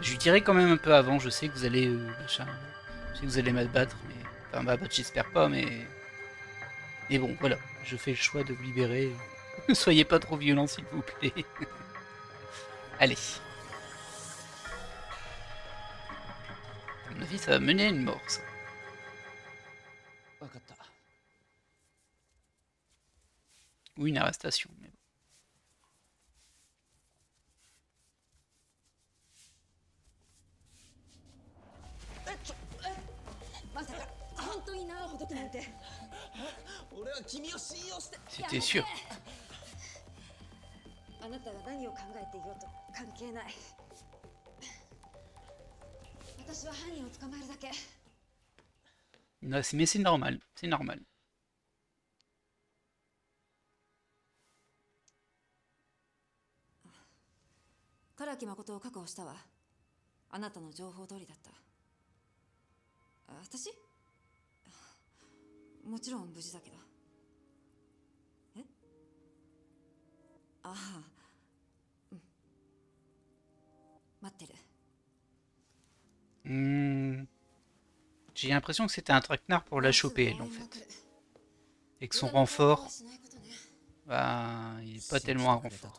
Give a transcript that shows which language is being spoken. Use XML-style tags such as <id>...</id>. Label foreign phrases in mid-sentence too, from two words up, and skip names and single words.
<fr>Je lui dirai quand même un peu avant, je sais que vous allez machin, je sais que vous allez m'abattre, mais enfin m'abattre j'espère pas, mais bon voilà, je fais le choix de vous libérer. Ne soyez pas trop violents s'il vous plaît. Allez. À mon avis ça va mener à une mort ça.</fr> <ja>分かった</ja> <fr>Ou une arrestation. Mais bon.</fr> <ja>まさか本当に縄をほどくなんて。俺は君を信用して</ja> <fr>C'était sûr.</fr> <ja>あなたが何を考えていようと関係ない。私は犯人を捕まえるだけ。</ja> <fr>Mais c'est normal, c'est normal.</fr> <ja>唐木誠を確保したわ。あなたの情報通りだった。私もちろん無事だけど。えああ、うん。待ってる。</ja> <fr>J'ai l'impression que c'était un traquenard pour la choper elle en fait. Et que son renfort, bah, il est pas tellement un renfort.</fr>